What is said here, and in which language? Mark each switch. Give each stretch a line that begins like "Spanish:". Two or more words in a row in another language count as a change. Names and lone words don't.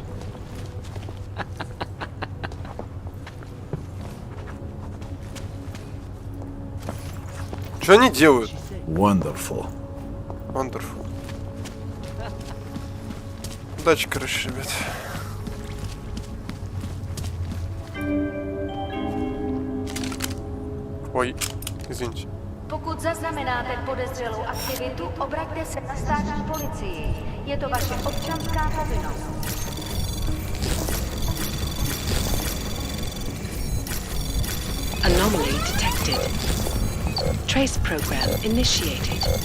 Russian: Что они делают?
English: Wonderful. Wonderful.
Russian: Удачи, короче, ребят. Ой, извините.
Czech: Pokud zaznamenáte podezřelou aktivitu, obraťte se na státní policii. Je to vaše občanská povinnost.
English: Anomaly detected. Trace program initiated.